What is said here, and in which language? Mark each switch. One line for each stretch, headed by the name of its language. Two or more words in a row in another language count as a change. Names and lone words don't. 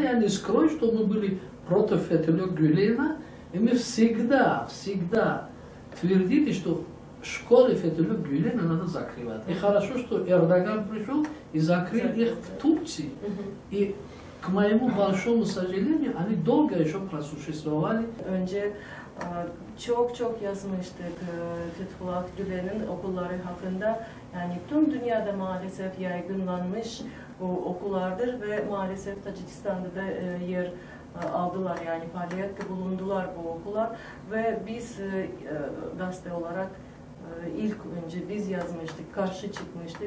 Russian: Я не скрою, что мы были против Фатхулле Гюлена, и мы всегда твердили, что школы Фатхулле Гюлена надо закрывать. И хорошо, что Эрдоган пришел и закрыл их в Турции. И к моему большому сожалению, они долго еще просуществовали.
Turkish: Önce çok yazmıştık Fethullah Gülen'in okulları hakkında. Yani tüm dünyada maalesef yaygınlanmış bu okullardır ve maalesef Tacikistan'da da yer aldılar, yani faaliyette bulundular bu okullar ve biz gazete olarak ilk önce biz yazmıştık, karşı çıkmıştık.